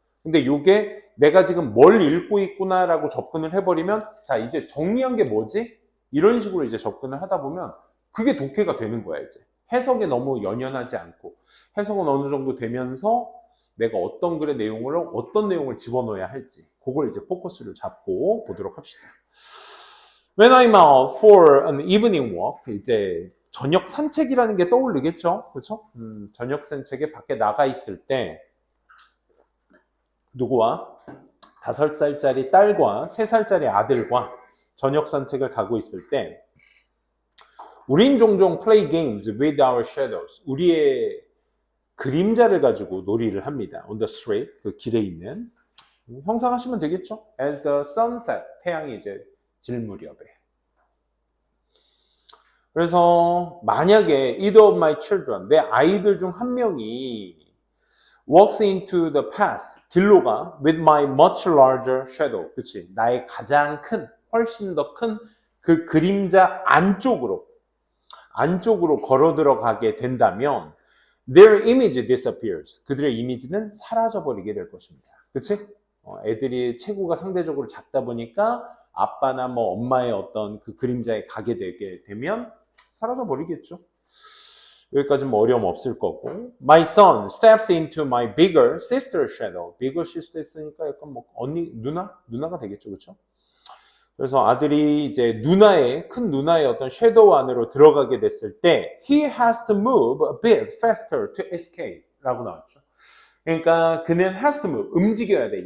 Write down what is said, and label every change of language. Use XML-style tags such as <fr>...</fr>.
<ko>근데 요게 내가 지금 뭘 읽고 있구나라고 접근을 해버리면 자 이제 정리한 게 뭐지? 이런 식으로 이제 접근을 하다 보면 그게 독해가 되는 거야 이제. 해석에 너무 연연하지 않고 해석은 어느 정도 되면서 내가 어떤 글의 내용을 어떤 내용을 집어넣어야 할지 그걸 이제 포커스를 잡고 보도록 합시다.</ko> <en>When I'm out for an evening walk,</en> <ko>이제 저녁 산책이라는 게 떠오르겠죠, 그렇죠? 저녁 산책에 밖에 나가 있을 때 누구와 5살짜리 딸과 3살짜리 아들과 저녁 산책을 가고 있을 때 우린 종종</ko> <en>play games with our shadows.</en> <ko>우리의 그림자를 가지고 놀이를 합니다.</ko> <en>On the street,</en> <ko>그 길에 있는. 형상하시면 되겠죠?</ko> <en>As the sun set,</en> <ko>태양이 이제 질 무렵에. 그래서 만약에</ko> <en>either of my children,</en> <ko>내 아이들 중 한 명이</ko> <en>walks into the path,</en> <ko>길로 가</ko> <en>with my much larger shadow.</en> <ko>그치? 나의 가장 큰, 훨씬 더 큰 그 그림자 안쪽으로 걸어 들어가게 된다면</ko> <en>their image disappears.</en> <ko>그들의 이미지는 사라져버리게 될 것입니다. 그치? 애들이 체구가 상대적으로 작다 보니까 아빠나 뭐 엄마의 어떤 그 그림자에 가게 되게 되면 사라져버리겠죠. 여기까지는 뭐 어려움 없을 거고.</ko> <en>My son steps into my bigger sister's shadow.</en> <ko>bigger sister 했으니까 약간 뭐 언니, 누나가 되겠죠. 그렇죠? 그래서 아들이 이제 큰 누나의 어떤 섀도우 안으로 들어가게 됐을 때</ko> <en>he has to move a bit faster to escape</en> <ko>라고 나왔죠. 그러니까 그는</ko> <en>has to move,</en> <ko>움직여야 돼.</ko>